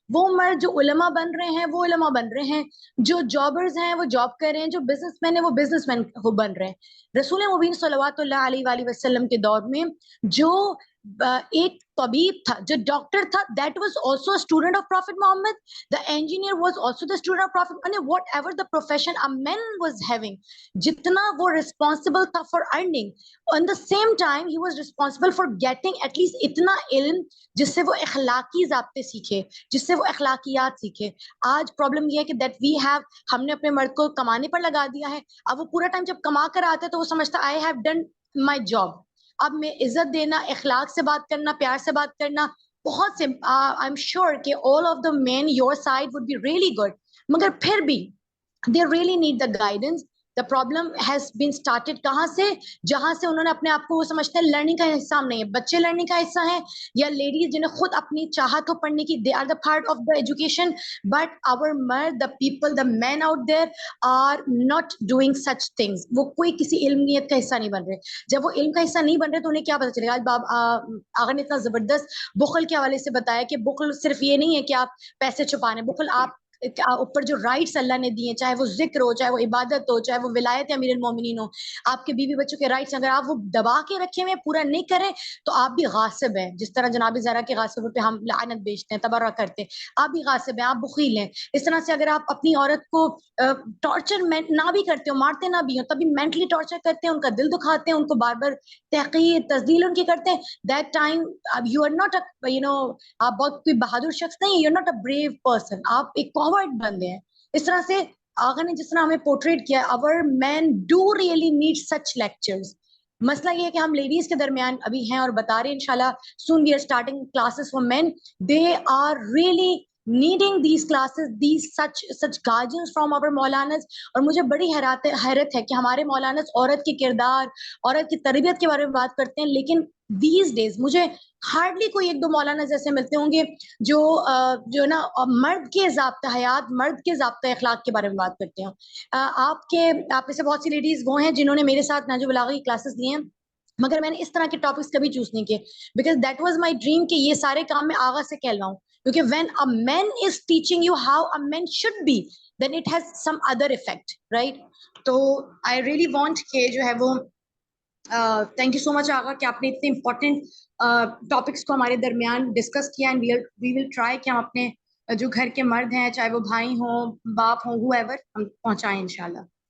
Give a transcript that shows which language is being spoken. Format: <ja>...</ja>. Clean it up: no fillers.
<ur>وہ مرد جو علماء بن رہے ہیں وہ علماء بن رہے ہیں, جو جابرز ہیں وہ جاب کر رہے ہیں, جو بزنس مین ہیں وہ بزنس مین بن رہے ہیں. رسول مبین صلوات اللہ علیہ وآلہ وسلم کے دور میں جو ایک طبیب تھا, جو ڈاکٹر تھا,</ur> <en>that was also a student of Prophet Muhammad. The engineer was also the student of Prophet Muhammad. Whatever the profession a man was having,</en> <ur>جتنا وہ</ur> <en>responsible</en> <ur>تھا</ur> <en>for earning, on the same time he was responsible for getting at least</en> <ur>اتنا علم جس سے وہ اخلاقی ضابطے سیکھے, جس سے وہ اخلاقیات سیکھے. آج پرابلم یہ ہے کہ</ur> <en>that we have,</en> <ur>ہم نے اپنے مرد کو کمانے پر لگا دیا ہے. اب وہ پورا ٹائم جب کما کر آتے تو وہ سمجھتا</ur> <en>I have done my job.</en> <ur>اب میں عزت دینا, اخلاق سے بات کرنا, پیار سے بات کرنا, بہت سے آئی ایم شیور کہ</ur> <en>all of the men your side would be really good,</en> <ur>مگر پھر بھی</ur> <en>they really need the guidance. The problem has been started</en> <ur>کہاں سے, جہاں سے انہوں نے اپنے آپ کو وہ سمجھتے ہیں لرننگ کا حصہ ہم نہیں ہے. بچے لرننگ کا حصہ ہیں, یا لیڈیز جنہیں خود اپنی چاہت ہو پڑھنے کی,</ur> <en>they are the part of the education. But our مرد, the people, the men out there are not doing such things.</en> <ur>وہ کوئی کسی علمیت کا حصہ نہیں بن رہے. جب وہ علم کا حصہ نہیں بن رہے تو انہیں کیا پتہ چلے گا. آج آغا نے اتنا زبردست بخل کے حوالے سے بتایا کہ بخل صرف یہ نہیں ہے کہ آپ پیسے چھپانے, بخل آپ اوپر جو رائٹس اللہ نے دیے, چاہے وہ ذکر ہو, چاہے وہ عبادت ہو, چاہے وہ ولایت امیر المومنین ہو, آپ کے بیوی بچوں کے رائٹس اگر آپ وہ دبا کے رکھے ہوئے پورا نہیں کریں تو آپ بھی غاصب ہیں. جس طرح جناب زہرا کے غاصبوں پہ ہم لعنت بیچتے ہیں, تبرہ کرتے ہیں, آپ بھی غاصب ہیں, آپ بخیل ہیں. اس طرح سے اگر آپ اپنی عورت کو ٹارچر نہ بھی کرتے ہو, مارتے نہ بھی ہو, تبھی مینٹلی ٹارچر کرتے ہیں, ان کا دل دکھاتے ہیں, ان کو بار بار تحقیر تذلیل ان کی کرتے ہیں,</ur> <en>that time you are not</en> <ur>آپ بہت کوئی بہادر شخص نہیں,</ur> <en>you are not a brave person,</en> <ur>آپ ایک کاورڈ بندے ہیں. اس طرح سے آغا نے جس طرح ہمیں پورٹریٹ کیا,</ur> <en>our men do really need such lectures.</en> <ur>مسئلہ یہ ہے کہ ہم لیڈیز کے درمیان ابھی ہیں اور بتا رہے ہیں انشاءاللہ</ur> <en>soon we are starting classes for men. They are really needing these classes, these such guidance from our مولاnas.</en> <ur>اور مجھے بڑی حیرت ہے کہ ہمارے مولاnas عورت کے کردار, عورت کی تربیت کے بارے میں بات کرتے ہیں, لیکن</ur> <en>these days</en> <ur>مجھے ہارڈلی کوئی ایک دو مولانا ایسے ملتے ہوں گے جو نا مرد کے ضابطہ حیات, مرد کے ضابطہ اخلاق کے بارے میں بات کرتے ہیں. آپ میں سے بہت سی لیڈیز وہ ہیں جنہوں نے میرے ساتھ نہج البلاغہ کی کلاسز لی ہیں, مگر میں نے اس طرح کے ٹاپکس کبھی چوز نہیں کیے,</ur> <en>because that was my dream</en> <ur>کہ یہ سارے کام میں آغا سے کہلواؤں. کیونکہ</ur> <en>when a man is teaching you how a man should be, then it has some other effect, right?</en> <ur>تو</ur> <en>I really want</en> <ur>کہ جو ہے وہ</ur> <en>thank you so much</en> <ur>آغا کہ آپ نے اتنے امپورٹنٹ ٹاپکس کو ہمارے درمیان ڈسکس کیا,</ur> <en>and we will try</en> <ur>کہ ہم اپنے جو گھر کے مرد ہیں, چاہے وہ بھائی ہوں, باپ ہوں, whoever, ہم پہنچائیں انشاءاللہ.</ur>